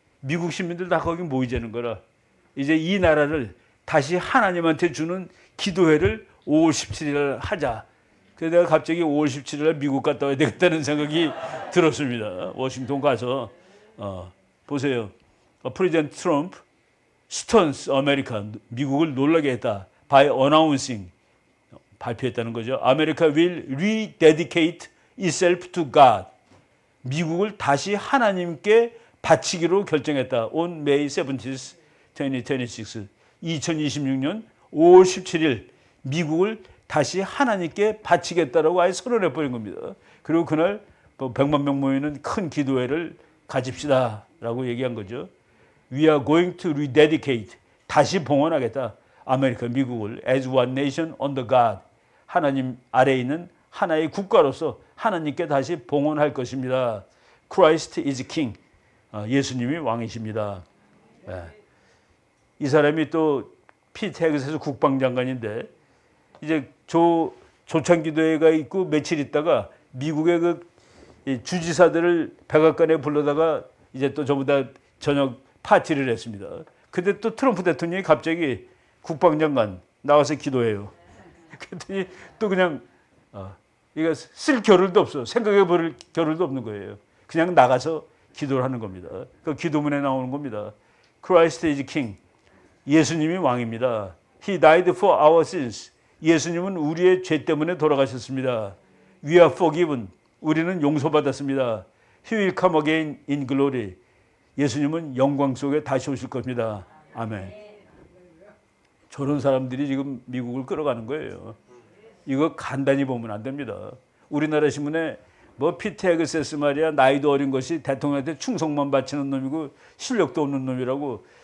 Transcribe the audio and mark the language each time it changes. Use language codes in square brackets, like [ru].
[ko] 미국 시민들 다 거기 모이자는 거라. 이제 이 나라를 다시 하나님한테 주는 기도회를 5월 17일 날 하자. 그래서 내가 갑자기 5월 17일 날 미국 갔다 와야 되겠다는 생각이 들었습니다. 워싱턴 가서 보세요. [en] 프레지던트 트럼프 스턴스 아메리카, [ko] 미국을 놀라게 했다. [en] by announcing, [ko] 발표했다는 거죠. [en] America will rededicate itself to God. [ko] 미국을 다시 하나님께 바치기로 결정했다. [en] On May 17th, 2026. [ko] 2026년 5월 17일 미국을 다시 하나님께 바치겠다라고 아예 선언해 버린 겁니다. 그리고 그날 100만 명 모이는 큰 기도회를 가집시다라고 얘기한 거죠. [en] We are going to rededicate, [ko] 다시 봉헌하겠다. 아메리카, 미국을 [en] as one nation under God, [ko] 하나님 아래에 있는 하나의 국가로서 하나님께 다시 봉헌할 것입니다. [en] Christ is King, [ko] 예수님이 왕이십니다. 이 사람이 또 피텍스에서 국방장관인데 이제 조찬기도회가 있고 며칠 있다가 미국의 그 주지사들을 백악관에 불러다가 이제 또 전부 다 저녁 파티를 했습니다. 근데 또 트럼프 대통령이 갑자기 국방장관 나와서 기도해요. 그랬더니 또 그냥 이거 쓸 겨를도 없어. 생각해 볼 겨를도 없는 거예요. 그냥 나가서 기도를 하는 겁니다. 그 기도문에 나오는 겁니다. [en] Christ is King. [ko] 예수님이 왕입니다. [en] He died for our sins. [ko] 예수님은 우리의 죄 때문에 돌아가셨습니다. [en] We are forgiven. [ko] 우리는 용서받았습니다. [en] He will come again in glory. [ko] 예수님은 영광 속에 다시 오실 겁니다. 아멘. 저런 사람들이 지금 미국을 끌어가는 거예요. 이거 간단히 보면 안 됩니다. 우리나라 신문에 뭐 피테그세스 말이야, 나이도 어린 것이 대통령한테 충성만 바치는 놈이고 실력도 없는 놈이라고.